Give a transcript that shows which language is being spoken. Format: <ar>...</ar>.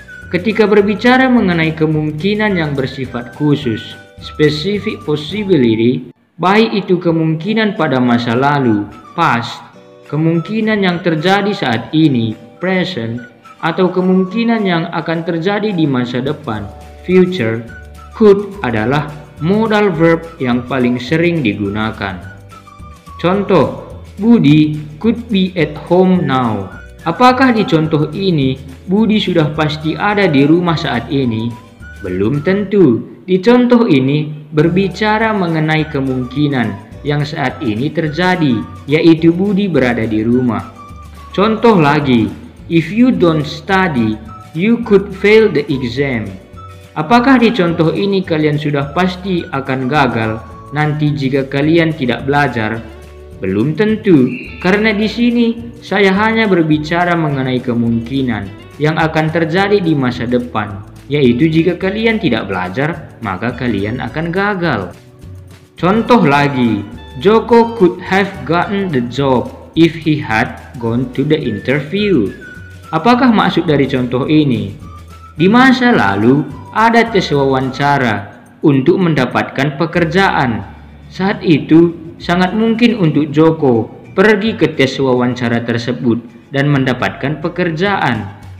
<id>Ketika berbicara mengenai kemungkinan yang bersifat khusus, specific possibility, baik itu kemungkinan pada masa lalu, past, kemungkinan yang terjadi saat ini, present, atau kemungkinan yang akan terjadi di masa depan, future, could adalah modal verb yang paling sering digunakan.</id> <en>Contoh, Budi could be at home now.</en> <id>Apakah di contoh ini Budi sudah pasti ada di rumah saat ini? Belum tentu. Di contoh ini berbicara mengenai kemungkinan yang saat ini terjadi, yaitu Budi berada di rumah.</id> <en>Contoh lagi, if you don't study, you could fail the exam.</en> <id>Apakah di contoh ini kalian sudah pasti akan gagal nanti jika kalian tidak belajar? Belum tentu, karena di sini saya hanya berbicara mengenai kemungkinan yang akan terjadi di masa depan, yaitu jika kalian tidak belajar, maka kalian akan gagal.</id> <en>Contoh lagi, Joko could have gotten the job if he had gone to the interview.</en> <id>Apakah maksud dari contoh ini? Di masa lalu, ada tes wawancara untuk mendapatkan pekerjaan. Saat itu, sangat mungkin untuk Joko pergi ke tes wawancara tersebut dan mendapatkan pekerjaan.</id>